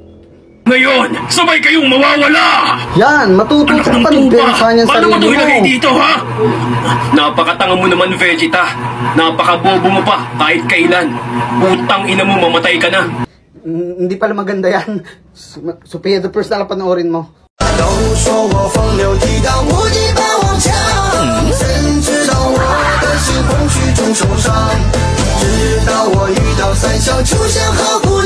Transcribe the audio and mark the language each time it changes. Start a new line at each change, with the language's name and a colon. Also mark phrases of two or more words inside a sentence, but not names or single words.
Filipino: Ngayon, sabay kayong mawawala! Yan, matututo ka pa ng sa kanyang sarili mo. Paano mo ilagay dito, ha? Napakatanga mo naman, Vegeta. Napakabobo mo pa, kahit kailan. Utang ina mo, mamatay ka na. Hindi pala maganda yan. Sophia the First na lang panoorin mo.
Chinese: 都说我风流倜傥，无敌霸王枪，谁知道我的心空虚中受伤？直到我遇到三小，出现和。